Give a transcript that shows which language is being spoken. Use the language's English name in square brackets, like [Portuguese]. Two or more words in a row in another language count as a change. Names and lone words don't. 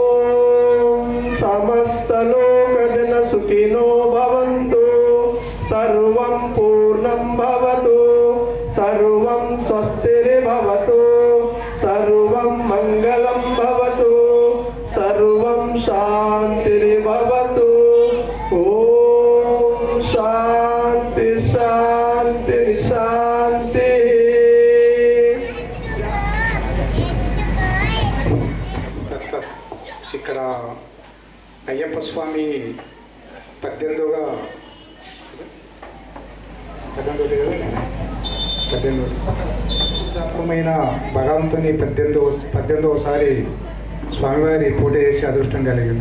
[Sanskrit] समस्तलोकजन सुखिनो भवन्तु सर्वं पूर्णं भवतु सर्वं स्वस्तिर्भवतु सर्वं मङ्गलं भवतु सर्वं शान्तिर्भवतु ॐ शान्ति शान्ति शान्ति [Telugu] ఇక్కడ అయ్యప్ప స్వామి 18వ భగవంతుని 18వసారి స్వామివారి పూజ చేసే అదృష్టం కలిగింది.